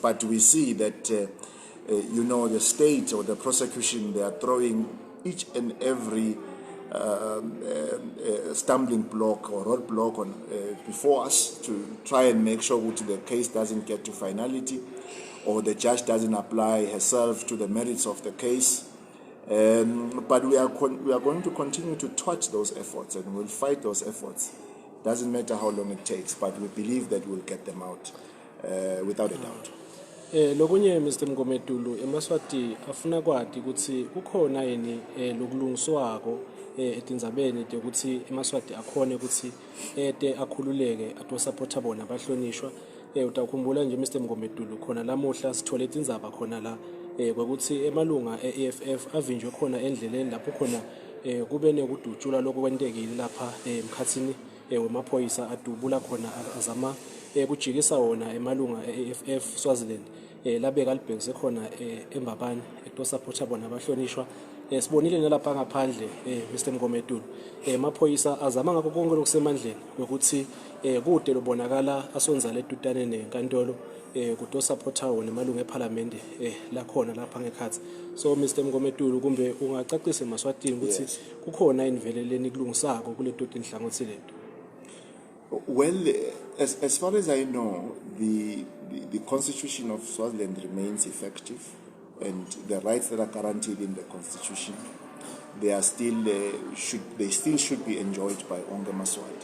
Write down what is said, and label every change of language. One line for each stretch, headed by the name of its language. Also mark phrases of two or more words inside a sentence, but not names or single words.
English: But we see that, the state or the prosecution, they are throwing each and every stumbling block or roadblock on before us to try and make sure that the case doesn't get to finality or the judge doesn't apply herself to the merits of the case. But we are going to continue to touch those efforts and we'll fight those efforts. Doesn't matter how long it takes, but we believe that we'll get them out without a doubt.
Swati: Lokunye Mr. Mgometulu eMaswati afuna kwathi ukuthi kukhona yini lokulungiswako etindzabeni ukuthi eMaswati akhone ukuthi akhululeke atosupporta bona abahlonishwa. Utakhumbula nje Mr. Mgometulu khona lamuhla sithole itindzaba khona la kwekuthi emalunga eEFF avinjwe khona endleleni lapho khona kube nekudutshula lokho kwentekile lapha emkhathini wemaphoyisa adubula khona azama kujikisa wona emalunga e-EFF Swaziland labeka libhekise khona eMbabane ekutosupport bona abahlonishwa. Sibonile nalapha ngaphandle Mr Mgometulu amaphoyisa azama ngakho konke lokusemandleni ukuthi kude lobonakala asonza letutane nenkantolo kutosupport wona emalunga eParliament la khona lapha ngekhathi. So Mr Mgometulu kumbe ungacacisa eMaswatini ukuthi kukhona iniveleleni kulungisako kule tuti inhlangothi leto.
English: Well, as far as I know, the Constitution of Swaziland remains effective, and the rights that are guaranteed in the Constitution, they still should be enjoyed by
Swati: Onke Maswati.